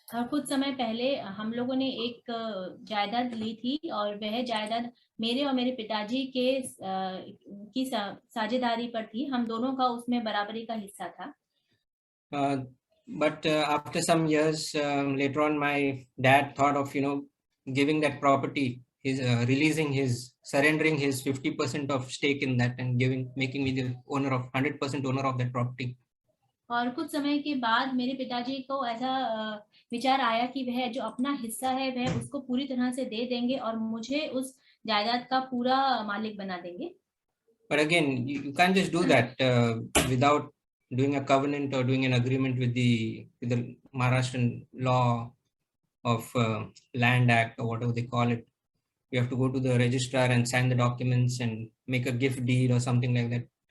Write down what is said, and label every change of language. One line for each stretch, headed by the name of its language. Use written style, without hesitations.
Hindi: कुछ समय पहले हम लोगों ने एक जायदाद ली थी और वह जायदाद मेरे और मेरे पिताजी के की साझेदारी पर थी। हम दोनों का उसमें बराबरी का हिस्सा था।
English: But after some years later on, my dad thought of giving that property, his surrendering his 50% of stake in that and making me the owner of 100% owner of that property.
Hindi: और कुछ समय के बाद मेरे पिताजी को ऐसा विचार आया कि वह जो अपना हिस्सा है वह उसको पूरी तरह से दे देंगे और मुझे उस जायदाद का पूरा मालिक बना देंगे।
English: But again, you can't just do that without doing a covenant or doing an agreement with the Maharashtrian law of Land Act or whatever they call it. You have to go to the registrar and sign the documents and make a gift deed or something like that.